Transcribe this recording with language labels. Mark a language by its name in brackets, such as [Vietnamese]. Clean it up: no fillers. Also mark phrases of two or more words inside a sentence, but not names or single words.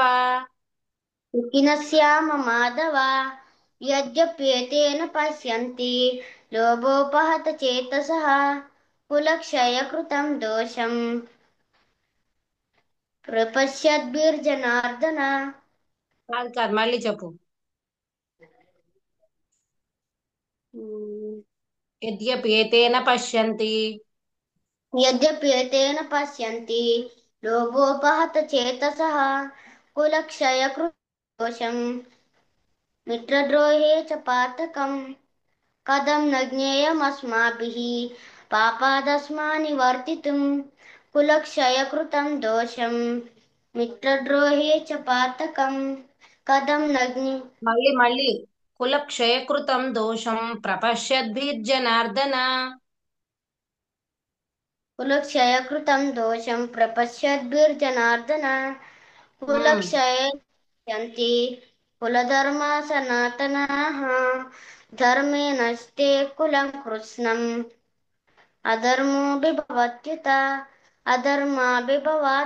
[Sanskrit] सुखिनः स्याम माधव यद्यप्येतेन पश्यन्ति लोभोपहत चेतसः कुलक्षयकृतं दोषं प्रपश्यद्भिर्जनार्दन [Telugu] కాదు కాదు మళ్ళీ చెప్పు [Sanskrit] यद्यपेतेन पश्यन्ति यद्यप्येतेन पश्यन्ति लोभोपहत चेतसः कुलक्षयकृतं मित्रद्रोहे च पातकम् कथं न ज्ञेयमस्माभिः पापादस्मान्निवर्तितुं कुलक्षयकृतं दोषं मित्रद्रोहे च पातकम् कथं न మళ్ళీ कुल क्षयकृतं दोषं प्रपश्यद्भिर्जनार्दन कुलक्षयकृतं दोषं प्रपश्यद्भिर्जनार्दन ఉమ్. कुलक्षयन्ति कुलधर्मा सनातनाः धर्मे नस्ते कुलं कृत्स्नम् अधर्मोऽभिभवत्युत अधर्माभिभवात्